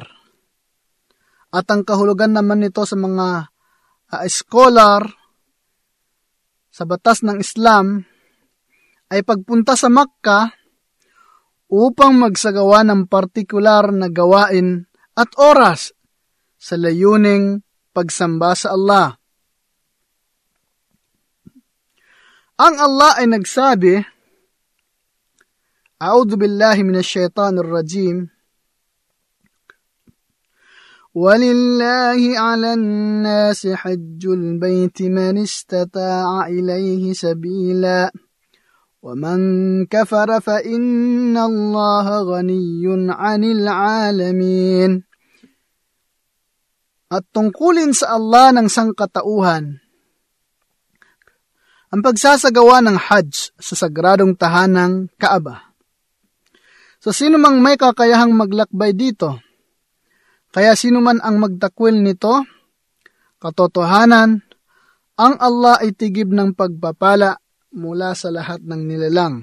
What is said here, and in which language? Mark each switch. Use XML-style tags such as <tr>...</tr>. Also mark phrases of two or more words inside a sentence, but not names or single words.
<tl>At ang kahulugan naman nito sa mga scholar sa batas ng Islam ay pagpunta sa Makkah upang magsagawa ng partikular na gawain at oras sa layuning pagsamba sa Allah. Ang Allah ay nagsabi,</tl> <ar>أعوذ بالله من الشيطان الرجيم, وَلِلَّهِ عَلَى النَّاسِ حَجُّ الْبَيْتِ مَنِ اسْتَطَاعَ إِلَيْهِ سَبِيلًا وَمَنْ كَفَرَ فَإِنَّ اللَّهَ غَنِيٌّ عَنِ الْعَالَمِينَ.</ar> <tl>At tungkulin sa Allah ng sangkatauhan ang pagsasagawa ng Hajj sa sagradong tahanang Kaaba. Sa sino mang may kakayahang maglakbay dito, kaya sino man ang magtakwil nito, katotohanan, ang Allah ay tigib ng pagpapala mula sa lahat ng nilalang.</tl>